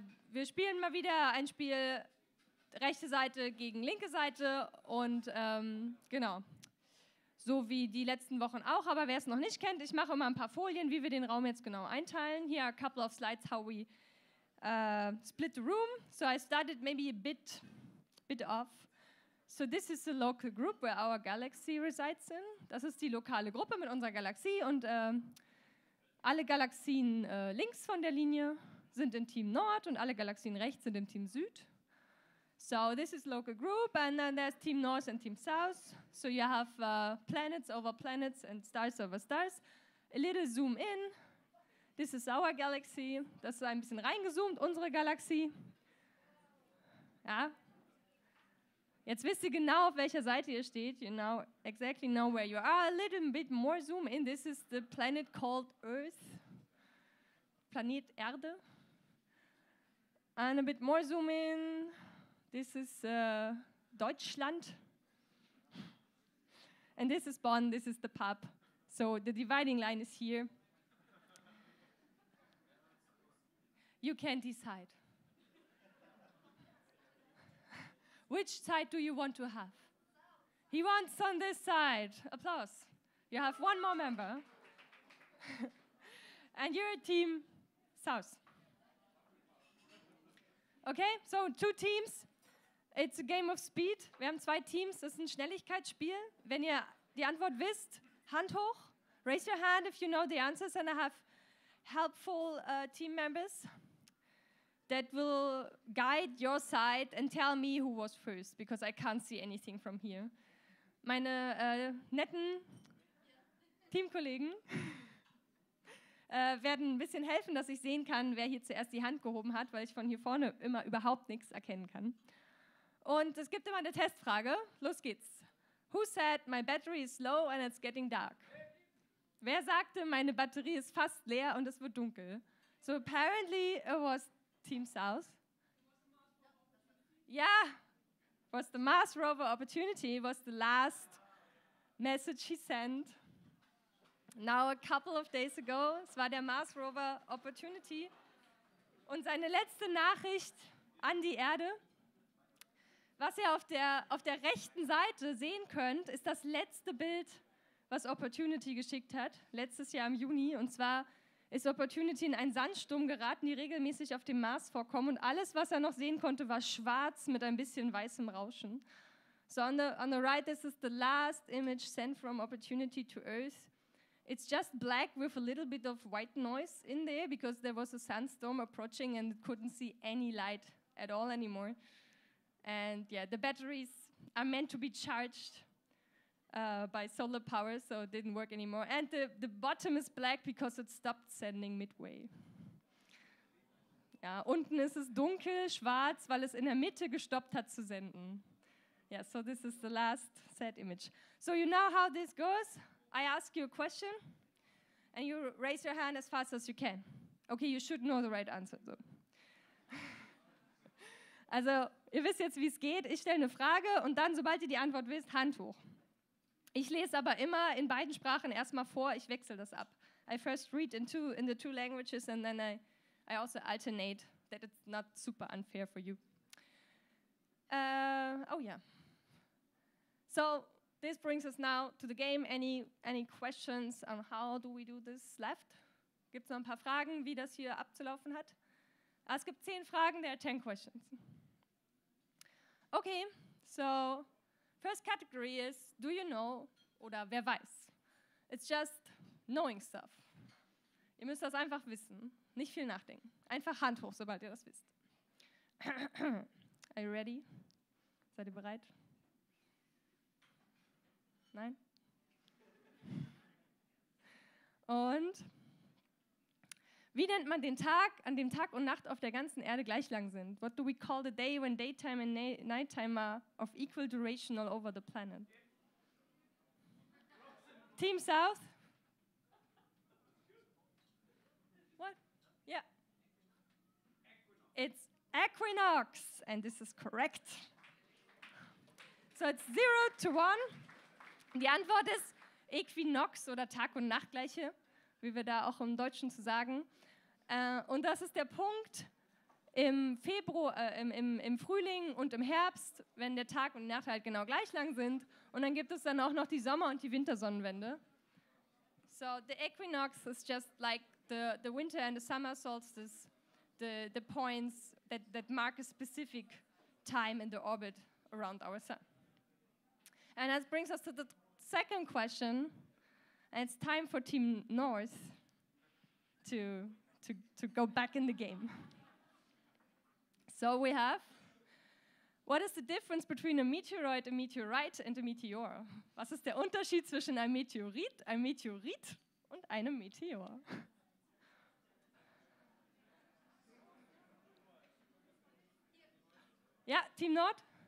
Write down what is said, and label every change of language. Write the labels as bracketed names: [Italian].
[German] Wir spielen mal wieder ein Spiel rechte Seite gegen linke Seite und genau, so wie die letzten Wochen auch, aber wer es noch nicht kennt, ich mache immer ein paar Folien, wie wir den Raum jetzt genau einteilen. [English] Here are a couple of slides how we split the room. So I started maybe a bit off. So this is the local group where our galaxy resides in. [German] Das ist die lokale Gruppe mit unserer Galaxie und alle Galaxien links von der Linie sind in Team Nord und alle Galaxien rechts sind im Team Süd. [English] So this is local group, and then there's Team North and Team South. So you have planets over planets and stars over stars. A little zoom in. This is our galaxy. [German] Das ist ein bisschen reingezoomt, unsere Galaxie. Ja. Jetzt wisst ihr genau, auf welcher Seite ihr steht. [English] You now exactly know where you are. A little bit more zoom in. This is the planet called Earth. [German] Planet Erde. [English] And a bit more zoom in. This is Deutschland. And this is Bonn, this is the pub. So the dividing line is here. You can decide. Which side do you want to have? He wants on this side. Applause. You have one more member. And you're Team South. Okay, so 2 teams. It's a game of speed. [German] Wir haben 2 Teams. Das ist ein Schnelligkeitsspiel. Wenn ihr die Antwort wisst, Hand hoch. [English] Raise your hand if you know the answers, and I have helpful team members that will guide your side and tell me who was first, because I can't see anything from here. [German] Meine netten Teamkollegen. werden ein bisschen helfen, dass ich sehen kann, wer hier zuerst die Hand gehoben hat, weil ich von hier vorne immer überhaupt nichts erkennen kann. Und es gibt immer eine Testfrage. Los geht's. [English] Who said my battery is low and it's getting dark? [German] Wer sagte, meine Batterie ist fast leer und es wird dunkel? [English] So apparently it was Team South. Yeah, it was the Mars rover Opportunity. It was the last message he sent. Now a couple of days ago. [German] Es war der Mars rover Opportunity. Und seine letzte Nachricht an die Erde. Was ihr auf der rechten Seite sehen könnt, ist das letzte Bild, was Opportunity geschickt hat, letztes Jahr im Juni. Und zwar ist Opportunity in einen Sandsturm geraten, die regelmäßig auf dem Mars vorkommen. Und alles, was er noch sehen konnte, war schwarz mit ein bisschen weißem Rauschen. [English] So on the right, this is the last image sent from Opportunity to Earth. It's just black with a little bit of white noise in there because there was a sandstorm approaching and it couldn't see any light at all anymore. And yeah, the batteries are meant to be charged by solar power, so it didn't work anymore. And the bottom is black because it stopped sending midway. Ja, unten ist es dunkel, schwarz, weil es in der Mitte gestoppt hat zu senden. Yeah, so this is the last sad image. So you know how this goes? I ask you a question, and you raise your hand as fast as you can. Okay, you should know the right answer, though. [German] Also, ihr wisst jetzt, wie es geht. Ich stelle eine Frage und dann, sobald ihr die Antwort wisst, Hand hoch. Ich lese aber immer in beiden Sprachen erstmal vor, ich wechsle das ab. [English] I first read in the two languages and then I also alternate, that it's not super unfair for you. Oh yeah. So, this brings us now to the game. Any questions on how do we do this left? [German] Gibt es noch ein paar Fragen, wie das hier abzulaufen hat? Es gibt 10 Fragen, [English] there are 10 questions. Okay, so first category is, do you know, [German] oder wer weiß? [English] It's just knowing stuff. [German] Ihr müsst das einfach wissen, nicht viel nachdenken. Einfach Hand hoch, sobald ihr das wisst. [English] Are you ready? [German] Seid ihr bereit? Nein? Und wie nennt man den Tag, an dem Tag und Nacht auf der ganzen Erde gleich lang sind? [English] What do we call the day when daytime and nighttime are of equal duration all over the planet? Team South? What? Yeah. It's equinox, and this is correct. So it's 0 to 1. [German] Die Antwort ist Äquinox oder Tag- und Nachtgleiche, wie wir da auch im Deutschen zu sagen. Und das ist der Punkt im Frühling und im Herbst, wenn der Tag und die Nacht halt genau gleich lang sind. Und dann gibt es dann auch noch die Sommer- und die Wintersonnenwende. [English] So the equinox is just like the winter and the summer solstice, the points that mark a specific time in the orbit around our sun. And that brings us to the second question, and it's time for Team North to go back in the game. So we have, what is the difference between a meteoroid, a meteorite and a meteor? [German] Was ist der Unterschied zwischen einem Meteorit und einem Meteor? Ja, Team Nord?